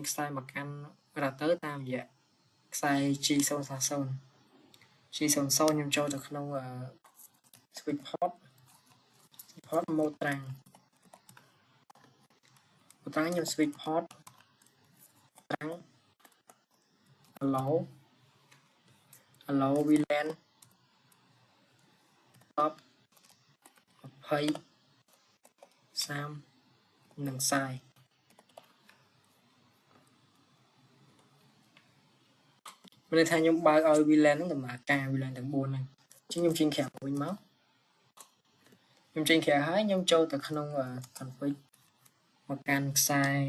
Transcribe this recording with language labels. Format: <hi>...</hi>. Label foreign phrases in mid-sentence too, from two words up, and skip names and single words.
<km>ខ្សែមកកាន់ router តាមរយៈខ្សែ G0/0 G00 ខ្ញុំចូលទៅក្នុង</km> <en>switch port mode</en> <km>ត្រាំងខ្ញុំ</km> <en>switch port</en> <km>ត្រាំង</km> <en>allow allow VLAN</en> <km>top 20 30 និង40មានន័យថាខ្ញុំបើកឲ្យ VLAN ហ្នឹងដំណើរការ VLAN ទាំង4ហ្នឹងអញ្ចឹងខ្ញុំចេញក្រៅវិញមកខ្ញុំចេញក្រៅហើយខ្ញុំចូលទៅក្នុង config មកកាន់ខ្សែ</km>